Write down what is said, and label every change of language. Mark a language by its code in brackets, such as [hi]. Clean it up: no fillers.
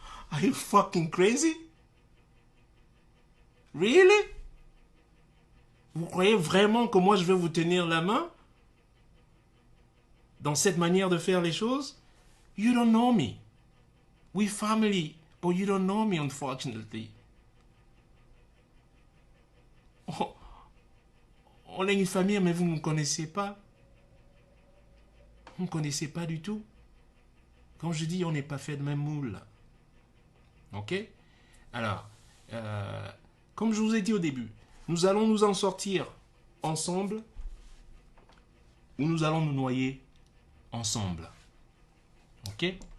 [en] Are you fucking crazy? Really? [fr] Vous croyez vraiment que moi je vais vous tenir la main? Dans cette manière de faire les choses? [en] You don't know me. We family, but you don't know me, unfortunately. [fr] On est une famille, mais vous ne me connaissez pas. Vous ne me connaissez pas du tout. Comme je dis, on n'est pas fait de même moule. Ok? Alors, comme je vous ai dit au début, nous allons nous en sortir ensemble ou nous allons nous noyer ensemble. Ok?